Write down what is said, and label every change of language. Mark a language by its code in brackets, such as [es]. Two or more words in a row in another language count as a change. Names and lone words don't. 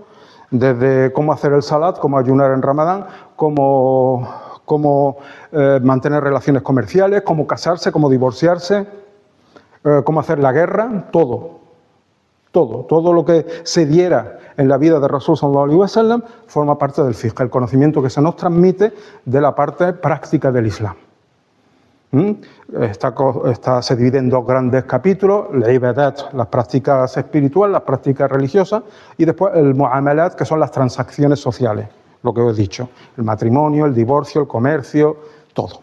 [es] Desde cómo hacer el salat, cómo ayunar en Ramadán, cómo mantener relaciones comerciales, cómo casarse, cómo divorciarse, cómo hacer la guerra, todo lo que se diera en la vida de [ar] رسول صلى الله عليه وسلم [es] forma parte del fiqh, el conocimiento que se nos transmite de la parte práctica del Islam. Se divide en dos grandes capítulos, el ibadat, las prácticas espirituales, las prácticas religiosas, y después el muamalat, que son las transacciones sociales, lo que os he dicho, el matrimonio, el divorcio, el comercio, todo.